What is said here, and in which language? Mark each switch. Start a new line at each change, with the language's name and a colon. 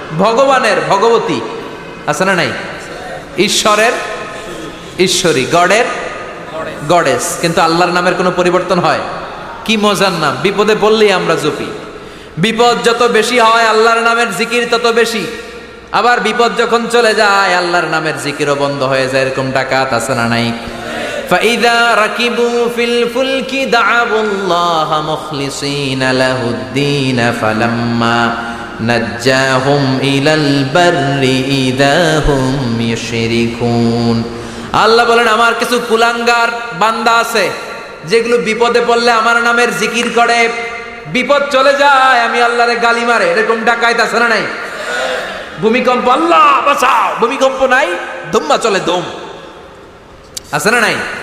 Bangla: ভগবানের ভগবতী আছে না নাই? ঈশ্বরের ঈশ্বরী, গডের গডেস। কিন্তু আল্লাহর নামের কোনো পরিবর্তন হয়? কি মজার নাম! বিপদে পড়লেই আমরা জপি। বিপদ যত বেশি হয় আল্লাহর নামের জিকির তত বেশি। আবার বিপদ যখন চলে যায় আল্লাহর নামের জিকিরও বন্ধ হয়ে যায়। এরকম ডাকাত আছে না নাই?
Arabic: فإذا ركبوا في الفلك دعوا الله مخلصين له الدين فلما نجاهم إلى البر إذا هم يشركون।
Bangla: আল্লাহ বলেন, আমার কিছু কুলাঙ্গার বান্দা আছে যেগুলো বিপদে পড়লে আমার নামের জিকির করে, বিপদ চলে যায় আমি আল্লাহরে গালি মারে। এরকম ডাকাইত আছে না নাই? ভূমিকম্প, আল্লাহ বাঁচাও, ভূমিকম্প নাই, ধুম্মা চলে দম, আছে না নাই?